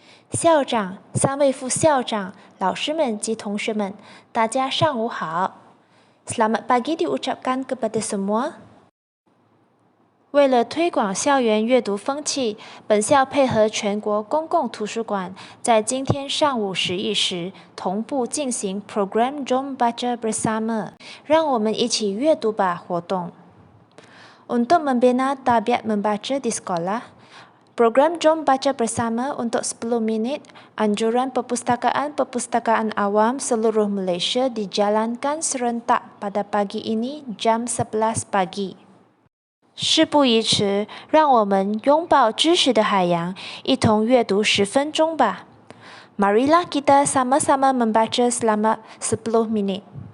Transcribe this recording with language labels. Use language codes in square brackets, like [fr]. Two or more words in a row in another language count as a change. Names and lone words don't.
[zh] 校长、三位副校长、老师们及同学们，大家上午好。 [ms] Selamat pagi diucapkan kepada semua。 [zh] 为了推广校园阅读风气，本校配合全国公共图书馆，在今天上午11时同步进行 Program Jom Baca Bersama，让我们一起阅读吧活动。 [ms] Untuk membina tabiat membaca di sekolah，Program Jom Baca Bersama untuk 10 minit, anjuran perpustakaan-perpustakaan awam seluruh Malaysia dijalankan serentak pada pagi ini jam 11 pagi。 [zh] 事不宜迟，让我们拥抱知识的海洋，一同阅读10分钟吧。 [ms] Marilah kita sama-sama membaca selama 10 minit。